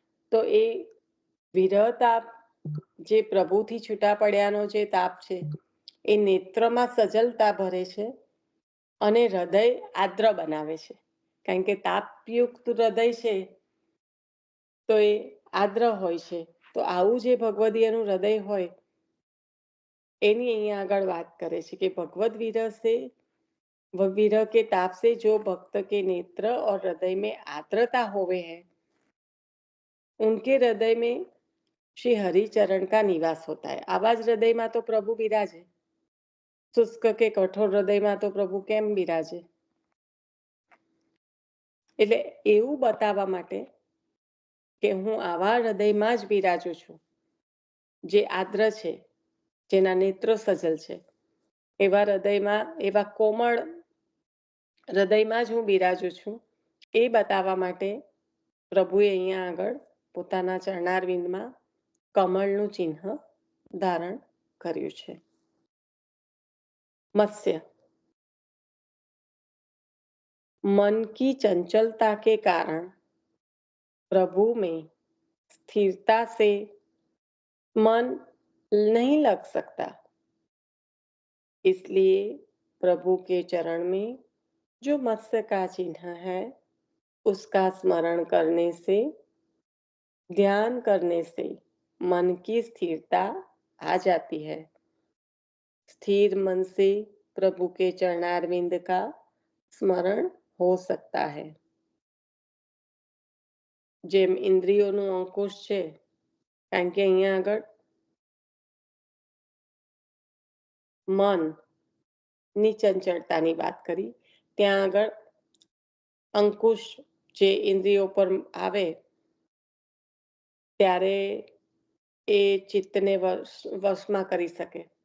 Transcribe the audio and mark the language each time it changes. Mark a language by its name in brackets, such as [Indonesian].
[Gujarati] તો એ વિરહતાપ જે પ્રભુથી છૂટા પડ્યાનો જે તાપ છે એ નેત્રમાં સજલતા ભરે છે અને હૃદય આદ્ર બનાવે છે. કારણ કે તાપયુક્ત હૃદય છે તો એ આદ્ર હોય છે. તો આવું જે ભગવદીયનું હૃદય હોય એની અહીંયા આગળ વાત કરે છે કે ભગવદ [Hindi] विरह के ताप से जो भक्त के नेत्र और हृदय में आर्द्रता होवे है, उनके हृदय में श्री हरि चरण का निवास होता है. आवाज हृदय में तो प्रभु बिराजे, शुष्क के कठोर हृदय में तो प्रभु केम बिराजे? [Gujarati] એટલે એવું બતાવવા માટે કે હું આવા હૃદયમાં જ બિરાજું છું જે આદ્ર છે, જેના નેત્રો સજલ છે, એવા હૃદયમાં, એવા કોમળ હૃદયમાં જ હું બિરાજું છું, એ બતાવવા માટે પ્રભુએ અહીંયા આગળ પોતાના ચરણારવિંદમાં કમળનું ચિહ્ન ધારણ કર્યું છે. [Hindi] मत्स्य, मन की चंचलता के कारण प्रभु में स्थिरता से मन नहीं लग सकता, इसलिए प्रभु के चरण में जो मत्स्य का चिन्ह है उसका स्मरण करने से, ध्यान करने से मन की स्थिरता आ जाती है. स्थिर मन से प्रभु के चरणारविंद का स्मरण हो सकता है. [Gujarati] જેમ ઇન્દ્રિયોનું અંકુશ છે, કારણ કે અહીંયા આગળ મન ની ચંચળતાની વાત કરી, ત્યાં આગળ અંકુશ જે ઇન્દ્રિયો પર આવે ત્યારે એ ચિત્તને વશમાં કરી શકે.